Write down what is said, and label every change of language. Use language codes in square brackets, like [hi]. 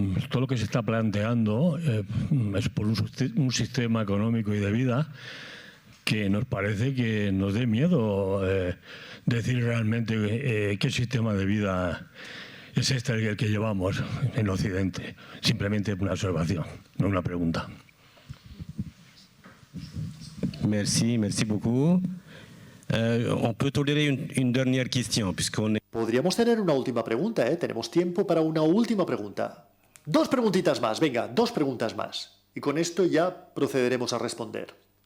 [es] Todo lo que se está planteando es por un sistema económico y de vida que nos parece que nos dé miedo decir realmente qué sistema de vida es este el que llevamos en Occidente. Simplemente una observación, no una pregunta. [fr] Merci beaucoup. On peut tolérer une dernière question, puisqu'on est... [es] Podríamos tener una última pregunta, ¿eh? Tenemos tiempo para una última pregunta. Dos preguntitas más, venga, dos preguntas más. Y con esto ya procederemos a responder.